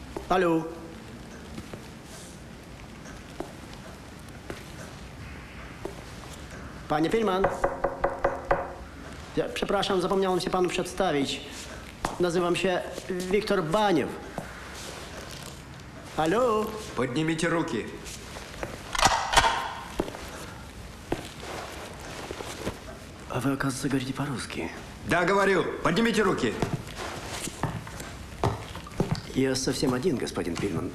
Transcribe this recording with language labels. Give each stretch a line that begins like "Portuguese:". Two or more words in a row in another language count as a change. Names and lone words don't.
Polish: Алло. Panie Pilman. Ja, przepraszam, zapomniałem się panu przedstawić. Nazywam się Wiktor Baniew.
Russian: Алло. Поднимите руки. А вы, оказывается, говорите по-русски. Да, говорю. Поднимите руки. Я совсем один, господин Пильман.